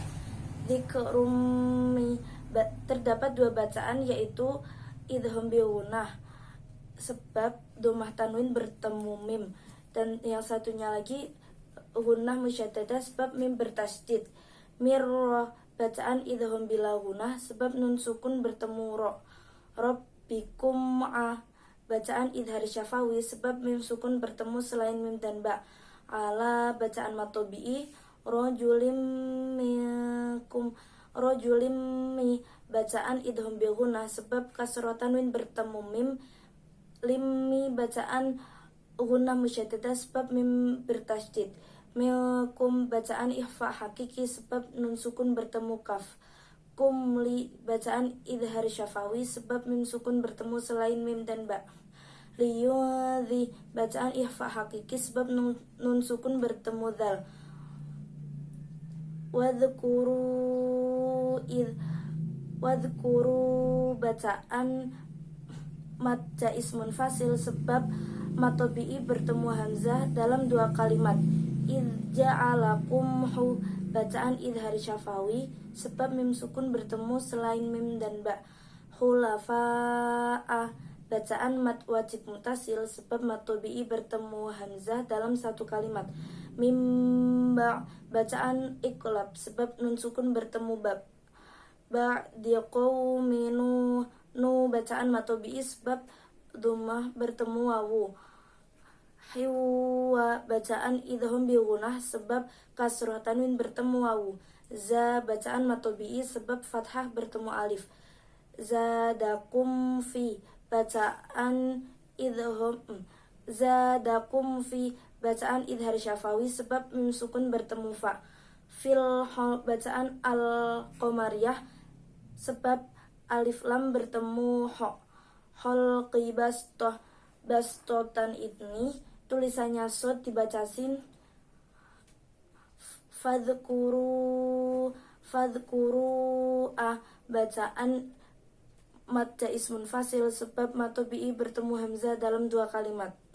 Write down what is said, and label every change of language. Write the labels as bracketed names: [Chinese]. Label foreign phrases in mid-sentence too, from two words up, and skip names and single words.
[Indonesian] Dzikrumi terdapat 2 bacaan yaitu idgham bi gunnah sebab dhammah tanwin bertemu mim, dan yang satunya lagi gunnah musyaddadah sebab mim bertasydid. Mirra bacaan idgham bila gunnah sebab nun sukun bertemu ro. Rabbikum bacaan idhar syafawi sebab mim sukun bertemu selain mim dan ba. Ala bacaan matobi'i rojulim mi bacaan idgham bi gunnah sebab kasrah tanwin bertemu mim. Limmi bacaan gunnah musyaddadah sebab mim bertasydid. Milkum bacaan ikhfa hakiki sebab nun sukun bertemu kaf. Kumli bacaan idhar syafawi sebab mim sukun bertemu selain mim dan ba. Liyudhi bacaan ikhfa hakiki sebab nun sukun bertemu dal. Wadhkuru bacaan mat jais munfasil sebab mat tabi'i bertemu hamzah dalam 2 kalimat. Idh ja'alakum bacaan idhar syafawi sebab mim sukun bertemu selain mim dan ba. Khulafa'a bacaan mat wajib mutasil sebab mat tabi'i bertemu hamzah dalam 1 kalimat. Mimba bacaan iqlab sebab nun sukun bertemu bab. Ba'di qaumi nu bacaan mat tabi'i sebab dhammah bertemu wawu. Hiwa bacaan idgham bi gunnah sebab kasrah tanwin bertemu wawu. Za bacaan mat tabi'i sebab fathah bertemu alif. Zadakum fi bacaan bacaan idhar syafawi sebab mim sukun bertemu fa. Fil bacaan al-qamariyah sebab alif lam bertemu ho. Khalqi bastotan ini tulisannya sod dibaca sin. Fadhkuru bacaan mat jais munfasil sebab mat tabi'i bertemu hamzah dalam 2 kalimat.